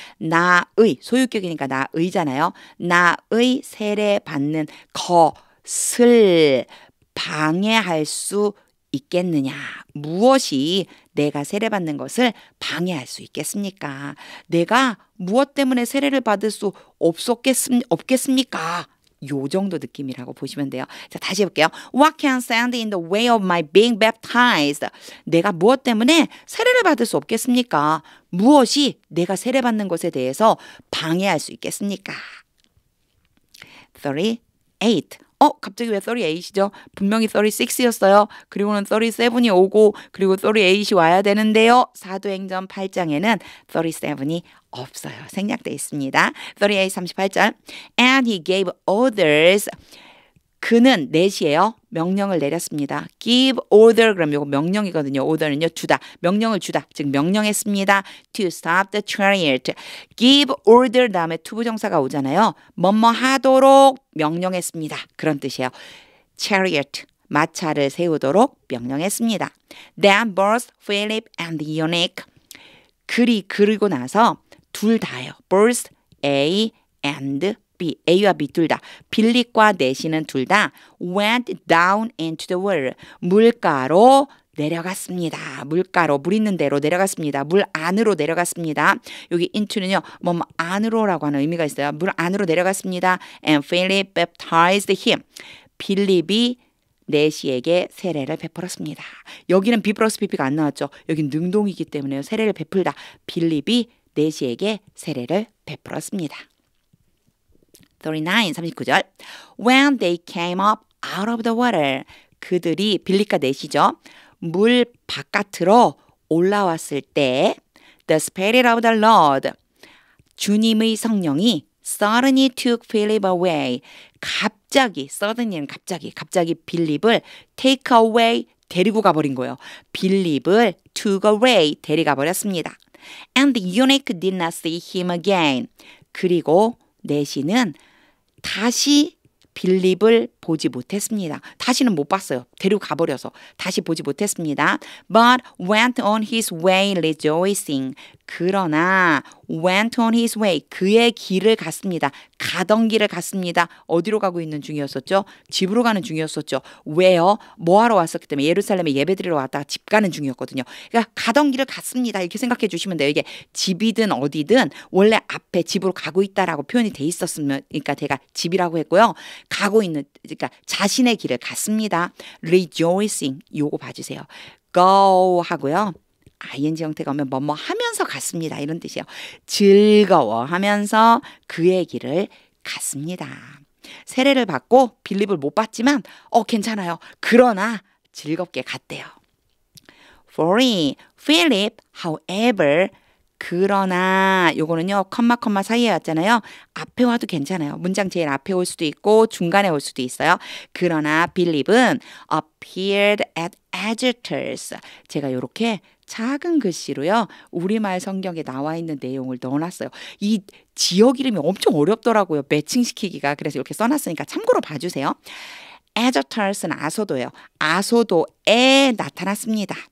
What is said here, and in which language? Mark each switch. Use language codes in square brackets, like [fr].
[ko] 나의, 소유격이니까 나의잖아요. 나의 세례받는 것을 방해할 수 있겠느냐. 무엇이 내가 세례받는 것을 방해할 수 있겠습니까? 내가 무엇 때문에 세례를 받을 수 없겠습니까? 요 정도 느낌이라고 보시면 돼요. 자, 다시 해볼게요. [en] What can stand in the way of my being baptized? [ko] 내가 무엇 때문에 세례를 받을 수 없겠습니까? 무엇이 내가 세례받는 것에 대해서 방해할 수 있겠습니까? 38. 갑자기 왜 38이죠? 분명히 36이었어요. 그리고는 37이 오고 그리고 38이 와야 되는데요. 사도행전 8장에는 37이 없어요. 생략되어 있습니다. 38, 38절. [en] And he gave orders. [ko] 그는 4시에요. 명령을 내렸습니다. [en] give order. [ko] 그럼 이거 명령이거든요. order는요. 주다. 명령을 주다. 즉 명령했습니다. [en] to stop the chariot. [ko] give order 다음에 투부정사가 오잖아요. 뭐뭐 하도록 명령했습니다. 그런 뜻이에요. chariot. 마차를 세우도록 명령했습니다. [en] Then both Philip and the eunuch. [ko] 그리고 나서 둘 다예요. both A and B, A와 B 둘 다. 빌립과 내시는 둘 다 [en] went down into the water. [ko] 물가로 내려갔습니다. 물가로, 물 있는 데로 내려갔습니다. 물 안으로 내려갔습니다. 여기 into는요, 뭐 안으로라고 하는 의미가 있어요. 물 안으로 내려갔습니다. [en] And Philip baptized him. [ko] 빌립이 내시에게 세례를 베풀었습니다. 여기는 B 플러스 PP가 안 나왔죠. 여긴 능동이기 때문에 세례를 베풀다. 빌립이 내시에게 세례를 베풀었습니다. 39절. [en] When they came up out of the water. [ko] 그들이 빌립과 내시죠. 물 바깥으로 올라왔을 때 [en] The Spirit of the Lord. [ko] 주님의 성령이 [en] suddenly took Philip away. [ko] suddenly는 갑자기 빌립을 take away, 데리고 가버린 거예요. 빌립을 [en] took away, [ko] 데려가 버렸습니다. [en] And the eunuch did not see him again. [ko] 그리고 내시는 다시 빌립을 보지 못했습니다. 다시는 못 봤어요. 데리고 가버려서 다시 보지 못했습니다. [en] But went on his way rejoicing. [ko] 그러나 [en] went on his way. [ko] 그의 길을 갔습니다. 가던 길을 갔습니다. 어디로 가고 있는 중이었었죠? 집으로 가는 중이었었죠. 왜요? 뭐하러 왔었기 때문에 예루살렘에 예배드리러 왔다가 집 가는 중이었거든요. 그러니까 가던 길을 갔습니다. 이렇게 생각해 주시면 돼요. 이게 집이든 어디든 원래 앞에 집으로 가고 있다라고 표현이 돼 있었으면, 그러니까 제가 집이라고 했고요. 가고 있는, 그러니까 자신의 길을 갔습니다. rejoicing. 요거 봐주세요. go 하고요. ing 형태가 오면 뭐뭐 하면서 갔습니다. 이런 뜻이에요. 즐거워하면서 그의 길을 갔습니다. 세례를 받고 빌립을 못 봤지만 괜찮아요. 그러나 즐겁게 갔대요. 40. [en] Philip, however, [ko] 그러나 요거는요 컴마 사이에 왔잖아요. 앞에 와도 괜찮아요. 문장 제일 앞에 올 수도 있고 중간에 올 수도 있어요. 그러나 빌립은 [en] appeared at Azotus. [ko] 제가 요렇게 작은 글씨로요 우리말 성경에 나와 있는 내용을 넣어놨어요. 이 지역 이름이 엄청 어렵더라고요. 매칭시키기가. 그래서 이렇게 써놨으니까 참고로 봐주세요. Azotus는 아소도예요. 아소도에 나타났습니다.